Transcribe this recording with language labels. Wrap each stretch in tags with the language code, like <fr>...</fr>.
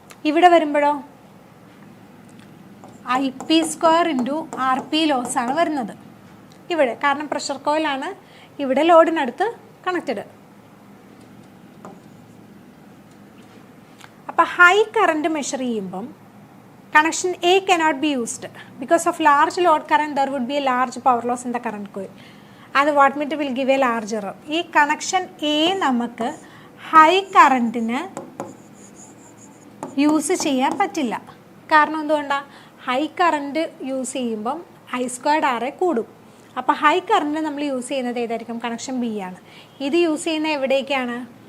<ml>ഇവിടെ വരുമ്പോഴോ IP square into RP loss ആണ് വരുന്നത് ഇവിടെ. കാരണം പ്രഷർ കോയിലാണ് ഇവിടെ ലോഡിനടുത്ത് കണക്റ്റഡ്. അപ്പോൾ ഹൈ കറണ്ട് മെഷർ ചെയ്യുമ്പം connection</ml> <en>A cannot be used because of large load current. There would be a large power loss in the current coil and the wattmeter will give a large error.</en> <ml>ഈ connection A നമുക്ക് high കറണ്ടിന് use ചെയ്യാൻ പറ്റില്ല. കാരണം എന്തുകൊണ്ടാണ്? High current use ചെയ്യുമ്പം I squared RA കൂടും. അപ്പോൾ high current നമ്മൾ യൂസ് ചെയ്യുന്നത് ഏതായിരിക്കും? കണക്ഷൻ B ആണ്. ഇത് യൂസ് ചെയ്യുന്ന എവിടേക്കാണ്?</ml>